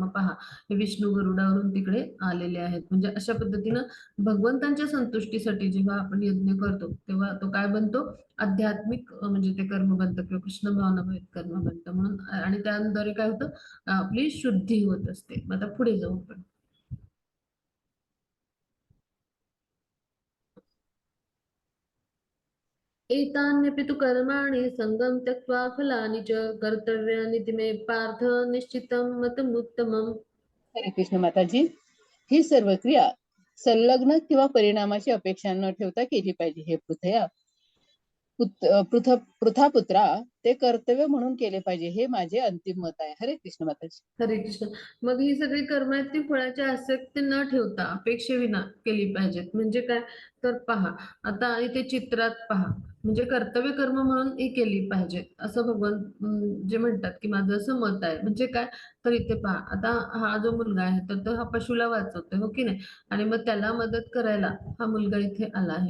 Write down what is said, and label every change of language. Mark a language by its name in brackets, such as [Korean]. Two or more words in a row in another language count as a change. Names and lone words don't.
[Marathi] मग पहा हे विष्णू गरुडावरून तिकडे आलेले आहेत. म्हणजे अशा पद्धतीनं भगवंतांच्या संतुष्टीसाठी जेव्हा आपण यज्ञ करतो तेव्हा तो काय बनतो आध्यात्मिक म्हणजे ते कर्म बनतं किंवा कृष्ण भावनामय कर्म बनतं म्हणून आणि त्याद्वारे काय होतं आपली शुद्धी होत असते. मग आता पुढे जाऊ आपण. [Sanskrit] एतान्यपि तु कर्माणि सङ्गं त्यक्त्वा फलानि च कर्तव्यानि ते मे पार्थ निश्चितं मतमुत्तमम्. [Marathi] हरे कृष्ण माताजी. ही सर्व क्रिया संलग्न किंवा परिणामाची अपेक्षा न ठेवता केली पाहिजे. हे पृथापुत्रा ते कर्तव्य म्हणून केले पाहिजे. हे माझे अंतिम मत आहे. हरे कृष्ण माताजी. हरे कृष्ण. मग ही सगळी कर्म आहेत ती फळाची आसक्ती न ठेवता अपेक्षेविना केली पाहिजेत. म्हणजे काय तर पहा आता इथे चित्रात पहा म्हणजे कर्तव्य कर्म म्हणून ही केली पाहिजेत असं भगवान जे म्हणतात की माझं असं मत आहे. म्हणजे काय तर इथे पहा आता हा जो मुलगा आहे तर तो हा पशुला वाचवतोय हो की नाही आणि मग त्याला मदत करायला हा मुलगा इथे आला आहे.